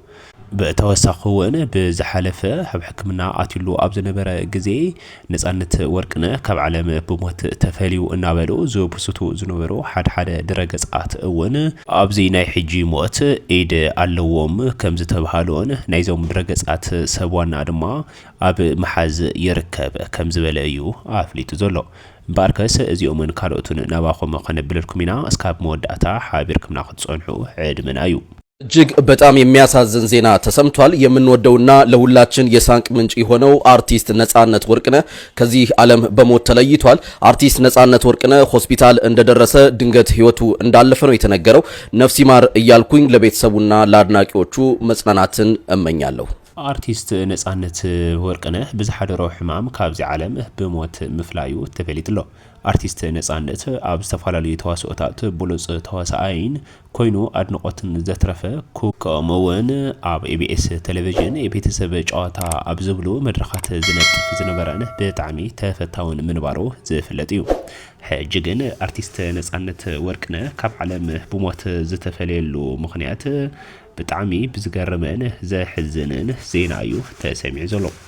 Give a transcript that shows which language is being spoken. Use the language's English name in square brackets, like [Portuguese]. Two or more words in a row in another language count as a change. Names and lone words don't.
[Tigrinya] በተወሳኺውን ብዝሓለፈ ኣብ ሕክምና ኣትሉ ኣብ ዝነበረ ግዜ ነጻነት ወርቅነህ ካብ ዓለም ብሞት ተፈልዩ እናበሉ ዝብስቱ ዝነበሩ ሓደ ድረገጻት እውን ኣብዚ ናይ ሕጂ ሞት ኢድ ኣለዎም ከም ዝተባሃሉን ናይዞም ድረገጻት ሰብዋና ድማ ኣብ መሓዝ ይርከብ ከም ዝበለ እዩ ኣፍሊጡ ዘሎ ባርከስ እዚኦምን ካልኦቱን ናባኹም ከነብለልኩም ኢና እስካብ መወዳእታ ሓቢርክምና ክትጸንሑ ዕድመና እዩ [Amharic] እጅግ በጣም የሚያሳዝን ዜና ተሰምቷል። የምንወደውና ለሁላችን የሳንቅ ምንጭ የሆነው አርቲስት ነጻነት ወርቅነህ ከዚህ ዓለም በሞት ተለይቷል። አርቲስት ነጻነት ወርቅነህ ሆስፒታል እንደደረሰ ድንገት ህይወቱ እንዳለፈ ነው የተነገረው። ነፍስ ይማር እያልኩኝ ለቤተሰቡና ለአድናቂዎቹ መጽናናትን እመኛለሁ። [Tigrinya] አርቲስት ነጻነት ወርቅነህ ብዝሓደሮ ሕማም ካብዚ ዓለም ብሞት ምፍላዩ ተፈሊጥሎ አርቲስት ነጻነት ኣብ ዝተፋላለዩ ተዋስኦታት ብሉጽ ተዋሳኣይን ኮይኑ አድንቆትን ዘትረፈ ከምኡውን ኣብ ኤቢኤስ ቴሌቪዥን የቤተሰብ ጨዋታ ኣብ ዝብሉ መድረኻት ዝነጥፍ ዝነበረን ብጣዕሚ ተፈታውን ምንባሩ ዝፍለጥ እዩ ሕጂ ግን አርቲስት ነጻነት ወርቅነህ ካብ ዓለም ብሞት ዝተፈለየሉ ምኽንያት ብጣዕሚ ብዝገርምን ዘሕዝንን ዜና እዩ ተሰሚዑ ዘሎ